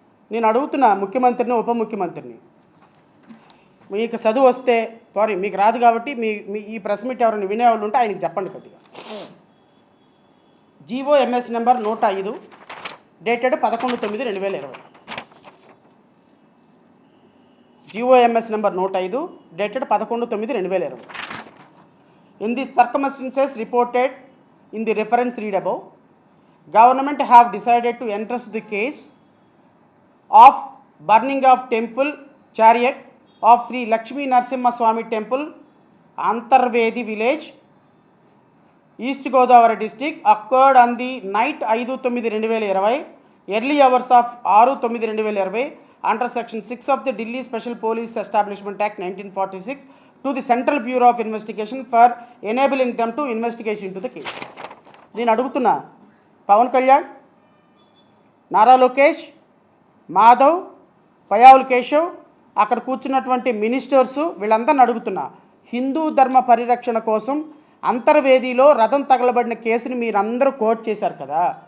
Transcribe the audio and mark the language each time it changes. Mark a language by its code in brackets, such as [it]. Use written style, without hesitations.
[te] నేను అడుగుతున్నా ముఖ్యమంత్రిని, ఉప ముఖ్యమంత్రిని, మీకు చదువు వస్తే సారీ మీకు రాదు కాబట్టి మీ ఈ ప్రెస్ మీట్ ఎవరైనా వినేవాళ్ళు ఉంటే ఆయనకి చెప్పండి కొద్దిగా. GOMS number 105 dated 11/9/2020. GOMS number 105 dated 11/9/2020. [en] In the circumstances reported in the reference read above, government have decided to entrust the case of burning of temple chariot of Sri Lakshmi Narasimha Swami Temple, Antarvedi village, East Godavari district, occurred on the night 5/9/2020, early hours of 6/9/2020, under section 6 of the Delhi Special Police Establishment Act 1946 to the Central Bureau of Investigation for enabling them to investigate into the case. [te] నేను అడుగుతున్నా, పవన్ కళ్యాణ్, నారా లోకేష్, మాధవ్, పయావుల్ కేశవ్, అక్కడ కూర్చున్నటువంటి ministers, వీళ్ళందరిని అడుగుతున్నా, హిందూ ధర్మ పరిరక్షణ కోసం అంతర్వేదిలో రథం తగలబడిన కేసుని మీరందరూ కోట్ చేశారు కదా.